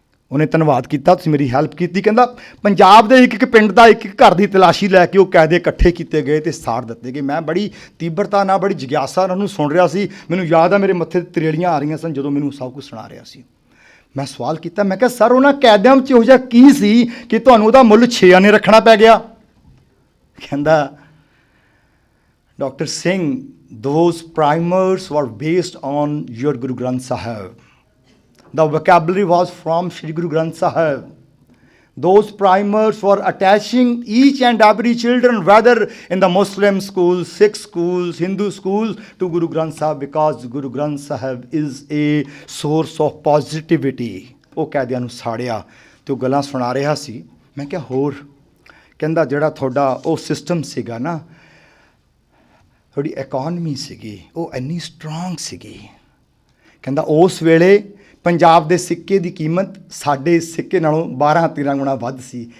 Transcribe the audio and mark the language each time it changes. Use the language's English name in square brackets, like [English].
[Punjabi] ਉਹਨੇ ਧੰਨਵਾਦ ਕੀਤਾ, ਤੁਸੀਂ ਮੇਰੀ ਹੈਲਪ ਕੀਤੀ। ਕਹਿੰਦਾ ਪੰਜਾਬ ਦੇ ਇੱਕ ਪਿੰਡ ਦਾ ਇੱਕ ਘਰ ਦੀ ਤਲਾਸ਼ੀ ਲੈ ਕੇ ਉਹ ਕੈਦੇ ਇਕੱਠੇ ਕੀਤੇ ਗਏ ਤੇ ਸਾੜ ਦਿੱਤੇ ਗਏ। ਮੈਂ ਬੜੀ ਤੀਬਰਤਾ ਨਾਲ, ਬੜੀ ਜਿਗਿਆਸਾ ਨਾਲ ਉਹਨੂੰ ਸੁਣ ਰਿਹਾ ਸੀ। ਮੈਨੂੰ ਯਾਦ ਆ ਮੇਰੇ ਮੱਥੇ 'ਤੇ ਤਰੇੜੀਆਂ ਆ ਰਹੀਆਂ ਸਨ ਜਦੋਂ ਮੈਨੂੰ ਸਭ ਕੁਝ ਸੁਣਾ ਰਿਹਾ ਸੀ। ਮੈਂ ਸਵਾਲ ਕੀਤਾ, ਮੈਂ ਕਿਹਾ ਸਰ ਉਹਨਾਂ ਕੈਦਿਆਂ ਵਿੱਚ ਇਹੋ ਜਿਹਾ ਕੀ ਸੀ ਕਿ ਤੁਹਾਨੂੰ ਉਹਦਾ ਮੁੱਲ 6 ਆਨੇ ਰੱਖਣਾ ਪੈ ਗਿਆ? ਕਹਿੰਦਾ [English] Doctor Singh, those primers were based on your Guru Granth Sahib. The vocabulary was from Shri Guru Granth Sahib. Those primers were attaching each and every children, whether in the Muslim schools, Sikh schools, Hindu schools, to Guru Granth Sahib, because Guru Granth Sahib is a source of positivity. [Punjabi] ਉਹ ਕੈਦੀਆਂ ਨੂੰ ਸਾੜਿਆ ਤੇ ਉਹ ਗੱਲਾਂ ਸੁਣਾ ਰਿਹਾ ਸੀ। ਮੈਂ ਕਿਹਾ ਹੋਰ? ਕਹਿੰਦਾ ਜਿਹੜਾ ਤੁਹਾਡਾ ਉਹ ਸਿਸਟਮ ਸੀਗਾ ਨਾ, ਤੁਹਾਡੀ ਇਕੋਨਮੀ ਸੀਗੀ, ਉਹ ਇੰਨੀ ਸਟਰੋਂਗ ਸੀਗੀ। ਕਹਿੰਦਾ ਉਸ ਵੇਲੇ ਪੰਜਾਬ ਦੇ ਸਿੱਕੇ ਦੀ ਕੀਮਤ ਸਾਡੇ ਸਿੱਕੇ ਨਾਲੋਂ 12-13 ਗੁਣਾ ਵੱਧ ਸੀ।